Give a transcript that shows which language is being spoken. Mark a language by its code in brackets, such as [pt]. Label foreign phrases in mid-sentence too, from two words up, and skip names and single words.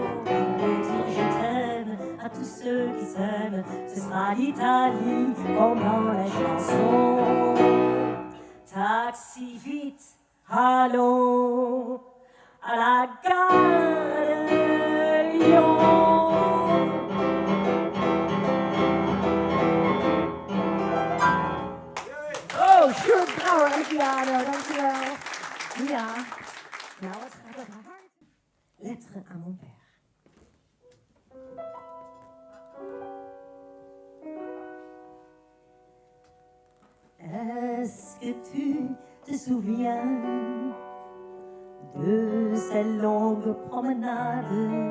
[fr] Et dire je t'aime à tous ceux qui s'aiment, ce sera l'Italie pendant la chanson. Taxi vite, allons à la gare de Lyon. [nl] Oh, goed, bravo, dankjewel, dankjewel. Ja, nou wat gaat het hard. [fr] Lettre à mon père. Est-ce que tu te souviens de ces longues promenades,